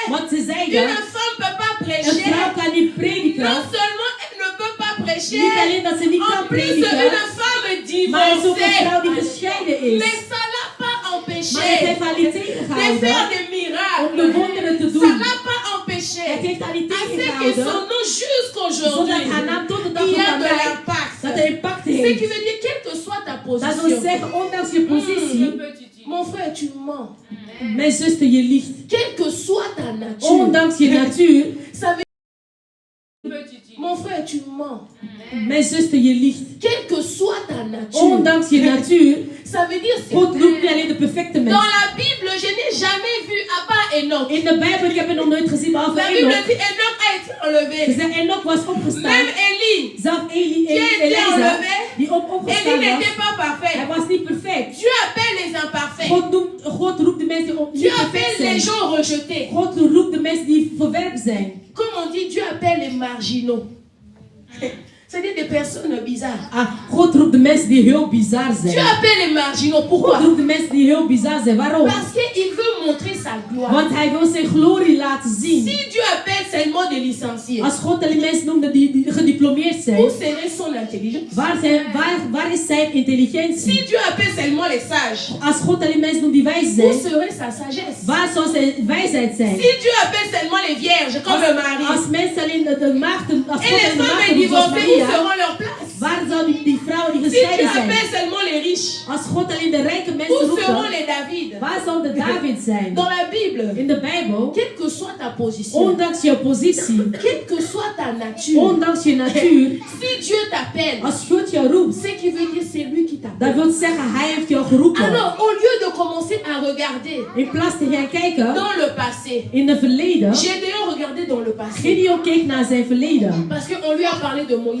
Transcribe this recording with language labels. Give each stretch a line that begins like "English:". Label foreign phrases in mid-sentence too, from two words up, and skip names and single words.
Dutch: Want ze zeiden,
French: une femme ne peut pas
Dutch: een
French: prêcher.
Dutch: vrouw kan niet prediken.
French: Non seulement elle ne peut pas prêcher,
Dutch: Niet alleen dat ze niet
French: en
Dutch: kan
French: plus
Dutch: prediken.
French: une femme
Dutch: Maar het is ook een
French: divorcée.
Dutch: vrouw die gescheiden is.
French: Mais ça l'a pas
Dutch: Maar het
French: empêché
Dutch: heeft haar niet
French: de
Dutch: tegengehouden
French: faire des
Dutch: om
French: miracles.
Dutch: de wonderen te
French: Ça
Dutch: doen.
French: l'a pas empêché.
Dutch: Het heeft haar niet
French: À ce que
Dutch: tegengehouden.
French: son nom jusqu'aujourd'hui,
Dutch: Zodat haar naam tot de dag
French: il y
Dutch: van
French: a de
Dutch: vandaag
French: l'impact.
Dutch: dat er impact
French: Ce qui
Dutch: heeft.
French: veut dire, quelle que soit ta
Dutch: Dat wil
French: position,
Dutch: zeggen, ondanks je positie,
French: mon frère, tu mens.
Dutch: mijn zuster, je liegt.
French: Quelle que soit ta nature,
Dutch: Ondanks je natuur,
French: ça veut mon frère, tu mens.
Dutch: mijn zuster, je liegt.
French: Quelle que soit ta nature,
Dutch: Ondanks je natuur,
French: ça veut dire c'est
Dutch: God roept niet alleen de perfecte mens.
French: dans la Bible, je n'ai jamais vu à part Enoch.
Dutch: In de Bijbel, ik heb het nog nooit gezien, behalve
French: La Bible
Dutch: Enoch.
French: dit Enoch a été enlevé.
Dutch: Ze zei, Enoch was opgestaan.
French: Même Élie.
Dutch: Zelf Elisa, die opgestaan
French: Élie
Dutch: was.
French: n'était pas parfait.
Dutch: Hij was niet perfect.
French: Dieu appelle les imparfaits.
Dutch: God roept de mensen die niet
French: Dieu
Dutch: perfect
French: appelle
Dutch: zijn.
French: les gens rejetés.
Dutch: God roept de mensen die verwerpt zijn.
French: Comme on dit, Dieu appelle les marginaux. C'est-à-dire des personnes bizarres.
Dutch: Ah, God roept de mensen die heel bizar
French: Dieu
Dutch: zijn.
French: appelle les marginaux.
Dutch: God
French: Pourquoi?
Dutch: roept de mensen die heel bizar zijn. Waarom?
French: Parce qu'il veut montrer sa gloire.
Dutch: Want hij wil zijn glorie laten zien.
French: Si Dieu appelle seulement des licenciés,
Dutch: Als God alleen mensen noemde die gediplomeerd zijn,
French: où serait son intelligence?
Dutch: waar is zijn intelligentie?
French: Si Dieu appelle seulement les sages,
Dutch: Als God alleen mensen noemt die wijs
French: où
Dutch: zijn,
French: serait sa sagesse?
Dutch: waar zou zijn wijsheid zijn?
French: Si Dieu appelle seulement les vierges, comme le mari,
Dutch: Als mensen alleen de maagden, als
French: et
Dutch: God
French: les
Dutch: alleen de
French: femmes
Dutch: maagden doet zoals
French: divorcées, où
Dutch: Maria,
French: seront leurs places?
Dutch: waar zou die vrouwen die
French: Si Dieu
Dutch: gescheiden zijn?
French: appelle seulement les riches,
Dutch: Als God alleen de rijke mensen
French: où seront
Dutch: roept,
French: les David?
Dutch: waar zou de David zijn?
French: Dans la Bible,
Dutch: In de Bijbel,
French: quelle que soit ta position,
Dutch: ondanks je positie,
French: quelle que soit ta nature,
Dutch: ondanks je natuur,
French: si Dieu t'appelle,
Dutch: als God je roept,
French: ce qui veut dire c'est lui qui
Dutch: dat
French: t'appelle.
Dutch: wil zeggen, hij heeft jou geroepen.
French: Alors, au lieu de commencer à regarder
Dutch: In plaats te gaan kijken
French: dans le passé,
Dutch: in het verleden,
French: Gédéon regardait dans le passé.
Dutch: Gideon keek naar zijn verleden.
French: Parce qu'on lui a parlé de Moïse.